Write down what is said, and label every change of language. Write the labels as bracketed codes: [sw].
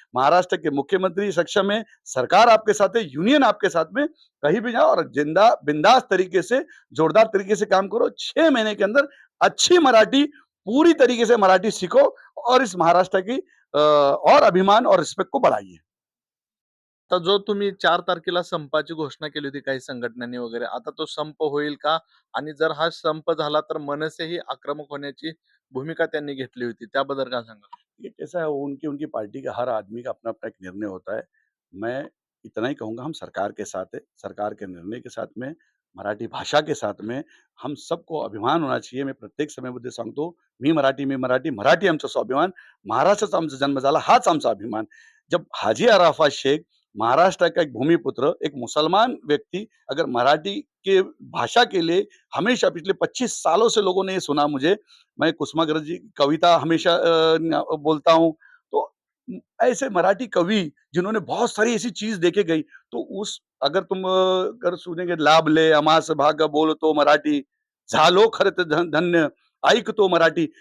[hi] महाराष्ट्र के मुख्यमंत्री सक्षम है, सरकार आपके साथ है, यूनियन आपके साथ में, कहीं भी जाओ और जिंदा बिंदास तरीके से, जोरदार तरीके से काम करो। 6 महीने के अंदर अच्छी मराठी, पूरी तरीके से मराठी सीखो और इस महाराष्ट्र की और अभिमान और रिस्पेक्ट को बढ़ाइए। [mr] आता जो तुम्ही 4 तारखेला संपाची घोषणा केली होती काही संघटनांनी वगैरे, आता तो संप होईल का? आणि जर हा संप झाला तर मनसेही आक्रमक होण्याची भूमिका त्यांनी घेतली होती. त्याबद्दल काय सांगाल? [hi] ये कैसा है, उनकी उनकी पार्टी का, हर आदमी का अपना-अपना एक निर्णय होता है। मैं इतना ही कहूँगा, हम सरकार के साथ हैं, सरकार के निर्णय के साथ में, मराठी भाषा के साथ में, हम सबको अभिमान होना चाहिए. [mr] मी प्रत्येक समयामध्ये सांगतो, मी मराठी, मराठी आमचं स्वाभिमान, महाराष्ट्राचा आमचा जन्म झाला, हाच आमचा अभिमान. [hi] जब हाजी अराफत शेख, महाराष्ट्र का एक भूमिपुत्र, एक मुसलमान व्यक्ति, अगर मराठी के भाषा के लिए हमेशा पिछले 25 सालों से लोगों ने ये सुना मुझे, मैं कुसुमाग्रज जी की कविता हमेशा बोलता हूँ। तो ऐसे मराठी कवि जिन्होंने बहुत सारी ऐसी चीज़ देके गई, तो उस अगर तुम अगर सुनेंगे, [mr] लाभले अमास भाग बोलतो मराठी, झालो खरत धन्य, ऐकतो मराठी।